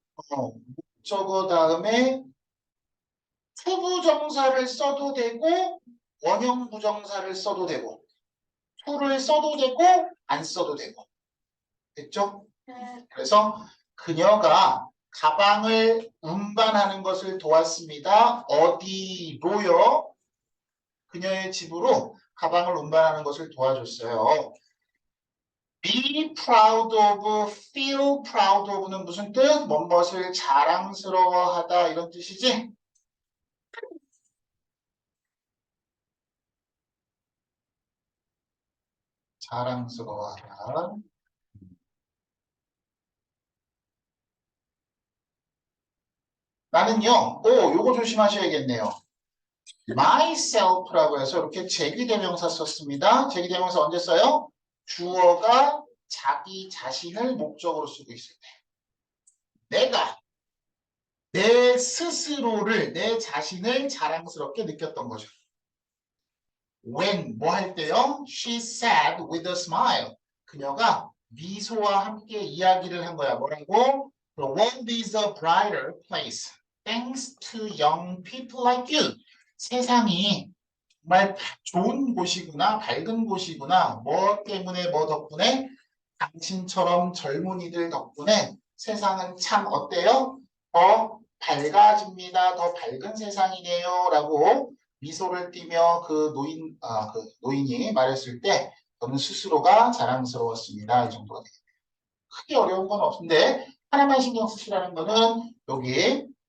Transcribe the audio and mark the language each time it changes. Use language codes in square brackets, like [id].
[ko] 목적어 다음에 투부정사를 써도 되고 원형 부정사를 써도 되고 to를 써도 되고 안 써도 되고 됐죠? 그래서 그녀가 가방을 운반하는 것을 도왔습니다. 어디로요? 그녀의 집으로 가방을 운반하는 것을 도와줬어요. be proud of, feel proud of는 무슨 뜻? 뭔것을 자랑스러워하다 이런 뜻이지? 자랑스러워하다. 나는요, 요거 조심하셔야겠네요. myself라고 해서 이렇게 제기대명사 썼습니다. 제기대명사 언제 써요? 주어가 자기 자신을 목적으로 쓰고 있을 때. 내가 내 스스로를, 내 자신을 자랑스럽게 느꼈던 거죠. [en] When, [ko] 뭐 할 때요? [en] She said with a smile. [ko] 그녀가 미소와 함께 이야기를 한 거야. 뭐라고? [en] The world is a brighter place. Thanks to young people like you. [ko] 세상이 정말 좋은 곳이구나, 밝은 곳이구나. 뭐 때문에, 뭐 덕분에? 당신처럼 젊은이들 덕분에 세상은 참 어때요? 더 밝아집니다. 더 밝은 세상이네요. 라고 미소를 띠며 그 노인이 말했을 때 저는 스스로가 자랑스러웠습니다. 이 정도가 되겠네요. 크게 어려운 건 없는데 하나만 신경 쓰시라는 거는 여기